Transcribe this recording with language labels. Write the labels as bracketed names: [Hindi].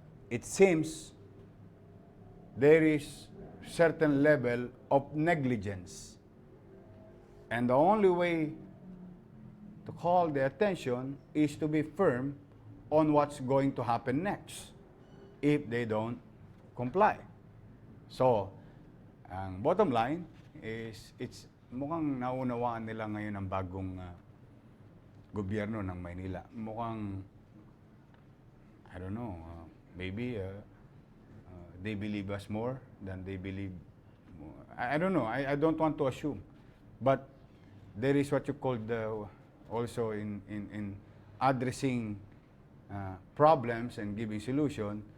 [English] It seems there is certain level of negligence. And the only way to call the attention is to be firm on what's going to happen next if they don't comply. [Filipino] So, ang [English] bottom line is it's [Filipino] mukhang naunawaan nila ngayon ang bagong gobyerno ng Maynila. [English] Mukhang, I don't know, maybe they believe us more than they believe. I don't know. I don't want to assume. But there is what you call also in addressing problems and giving solution.